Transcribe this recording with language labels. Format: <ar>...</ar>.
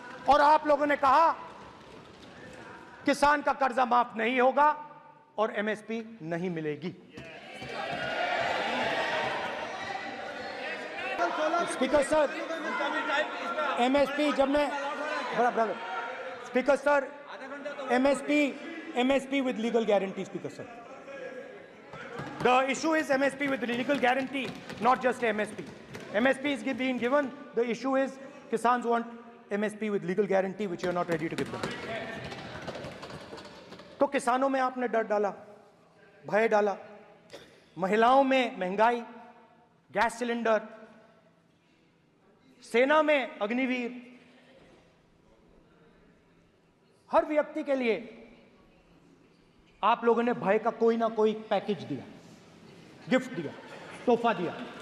<hi>और आप लोगों ने कहा किसान का कर्जा माफ नहीं होगा और एमएसपी नहीं मिलेगी।</hi> <en>Speaker sir, MSP जब मैं बराबर speaker sir, MSP with legal guarantee. Speaker sir, the issue is MSP with legal guarantee, not just MSP. MSP is being given. The issue is Kisans want MSP with legal guarantee, which you are not ready to give them.</en> <hi>तो किसानों में आपने डर डाला, भय डाला, महिलाओं में महंगाई, गैस सिलेंडर, सेना में अग्निवीर, हर व्यक्ति के लिए आप लोगों ने भय का कोई ना कोई पैकेज दिया, गिफ्ट दिया, तोहफा दिया।</hi>